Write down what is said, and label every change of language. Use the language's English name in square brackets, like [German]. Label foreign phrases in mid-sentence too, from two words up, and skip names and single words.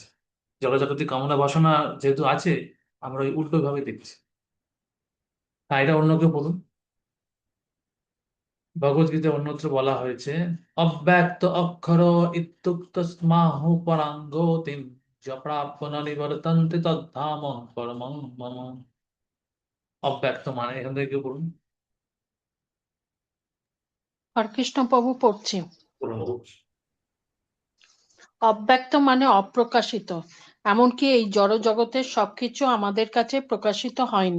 [Bangla] জড়জাগতিক কামনা বাসনা যেহেতু আছে, আমরা ওই উল্টো ভাবে দেখছি। হ্যাঁ, এটা অন্য কেউ বলুন। ভগবদ্গীতায় অন্যত্র বলা হয়েছে, [Sanskrit] অব্যক্ত অক্ষর ইত্যুক্তস্মাহু পরাঙ্গতিম যপ্রাপ্য ন নিবর্তন্তে তদ্ধাম পরমং মম। [Bangla] অব্যক্ত মানে, এখান থেকে কেউ বলুন। হরকৃষ্ণ প্রভু পড়ছি। বলুন। অব্যক্ত মানে অপ্রকাশিত। এমনকি এই জড় জগতের সবকিছু আমাদের কাছে প্রকাশিত হয়নি।